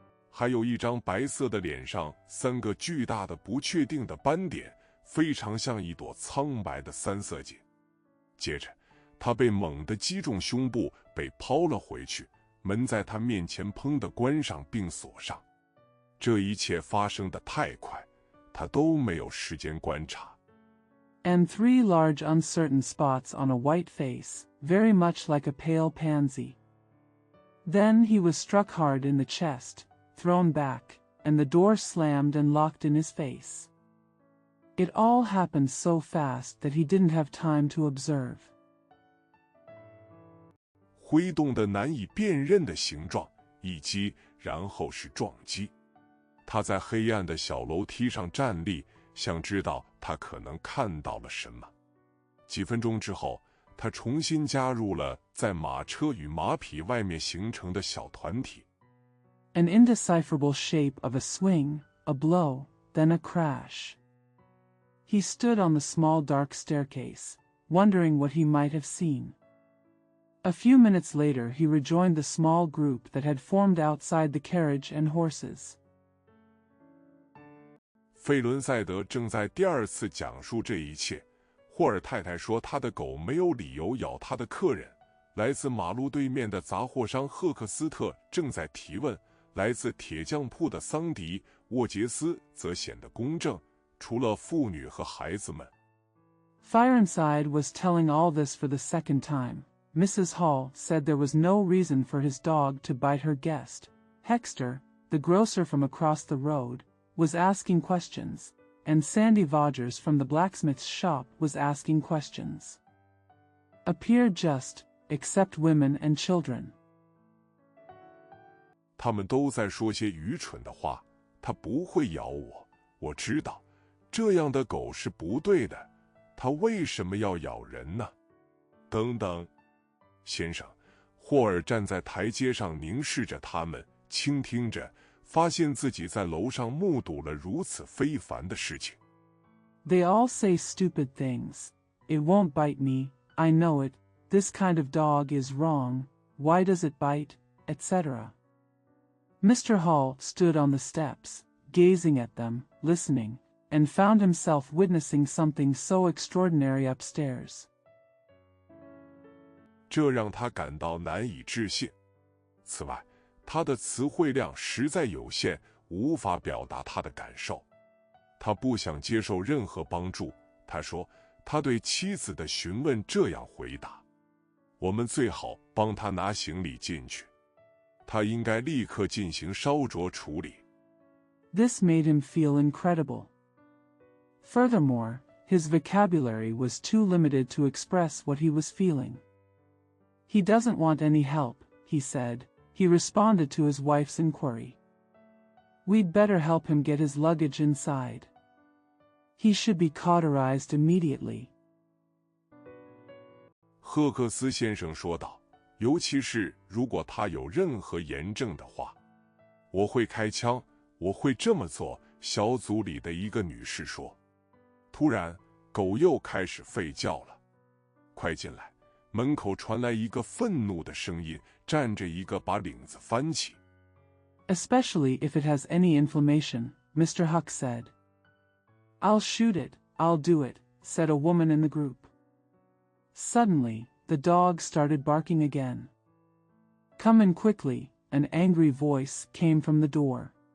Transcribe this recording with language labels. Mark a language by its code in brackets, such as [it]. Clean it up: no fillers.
[zh] 还有一张白色的脸上3个巨大的不确定的斑点，非常像一朵苍白的3色堇。接着，他被猛地击中胸部，被抛了回去。门在他面前砰地关上并锁上。这一切发生得太快，他都没有时间观察。 [en] And 3 large uncertain spots on a white face, very much like a pale pansy. Then he was struck hard in the chest, thrown back, and the door slammed and locked in his face. It all happened so fast that he didn't have time to observe. [zh] 挥动的难以辨认的形状，一击，然后是撞击。他在黑暗的小楼梯上站立，想知道他可能看到了什么。几分钟之后，他重新加入了在马车与马匹外面形成的小团体。 [en] An indecipherable shape of a swing, a blow, then a crash. He stood on the small dark staircase, wondering what he might have seen. A few minutes later he rejoined the small group that had formed outside the carriage and horses. [zh] 费伦赛德正在第2次讲述这一切。霍尔太太说他的狗没有理由咬他的客人。来自马路对面的杂货商赫克斯特正在提问。来自铁匠铺的桑迪·沃杰斯则显得公正，除了妇女和孩子们。 [en] Firenside was telling all this for the second time. Mrs. Hall said there was no reason for his dog to bite her guest. Hexter, the grocer from across the road, was asking questions, and Sandy Vodgers from the blacksmith's shop was asking questions. Appeared just, except women and children. [zh] 他们都在说些愚蠢的话。他不会咬我，我知道，这样的狗是不对的。它为什么要咬人呢？等等，先生，霍尔站在台阶上凝视着他们，倾听着，发现自己在楼上目睹了如此非凡的事情。 [en] They all say stupid things. It won't bite me, I know it. This kind of dog is wrong. Why does it bite? Etc. Mr. Hall stood on the steps, gazing at them, listening, and found himself witnessing something so extraordinary upstairs. [zh] 这让他感到难以置信。此外，他的词汇量实在有限，无法表达他的感受。他不想接受任何帮助。他说，他对妻子的询问这样回答：我们最好帮他拿行李进去。他应该立刻进行烧灼处理。 [en] This made him feel incredible. Furthermore, his vocabulary was too limited to express what he was feeling. He doesn't want any help, he said. He responded to his wife's inquiry. We'd better help him get his luggage inside. He should be cauterized immediately. [zh] 赫克斯先生说道，尤其是如果他有任何炎症的话。我会开枪，我会这么做，小组里的一个女士说。突然，狗又开始吠叫了。快进来！门口传来一个愤怒的声音，站着一个把领子翻起。 [en] Especially if it has any inflammation, Mr. Huck said. I'll shoot it, I'll do it, said a woman in the group. Suddenly, the dog started barking again. Come in quickly, an angry voice came from the door.